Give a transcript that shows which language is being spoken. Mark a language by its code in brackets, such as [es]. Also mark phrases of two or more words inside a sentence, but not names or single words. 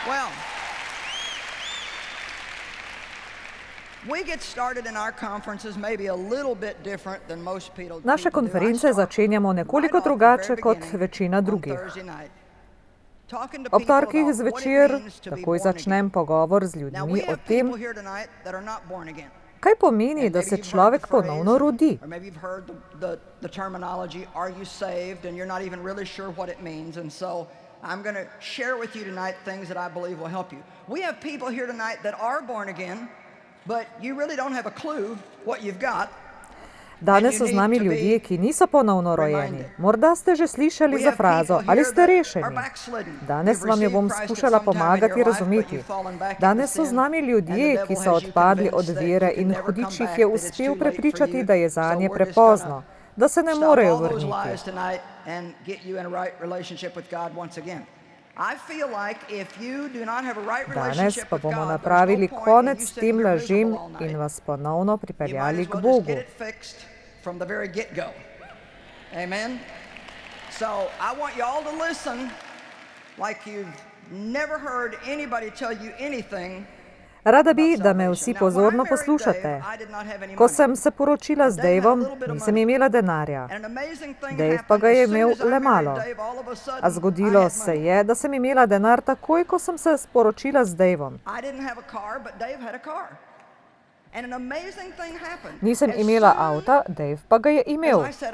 [sl] Naše konference začenjamo nekoliko drugače kot večina drugih. Ob torkih zvečer takoj začnem pogovor z ljudmi o tem, kaj pomeni, da se človek ponovno rodi. [en] I'm going to share with you tonight things that I believe will help you. We have people here tonight that are born again, but you really don't have a clue what you've got. [sl] Danes so z nami ljudje, ki niso ponovno rojeni. Morda ste že slišali za frazo, ali ste rešeni. Danes vam jo bom skušala pomagati razumeti. Danes so z nami ljudje, ki so odpadli od vere in hudič jih je uspel prepričati, da je zanje prepozno, da se ne morejo vrniti. Danes pa bomo napravili konec tem lažem in vas ponovno pripeljali k Bogu. [en] From the very get-go. Amen? So, I want you all to listen like you've never heard anybody tell you anything. [sl] Rada bi, da me vsi pozorno poslušate. Ko sem se poročila z Davom, nisem imela denarja. Dave pa ga je imel le malo. A zgodilo se je, da sem imela denar takoj, ko sem se sporočila z Davom. Nisem imela avta, Dave pa ga je imel.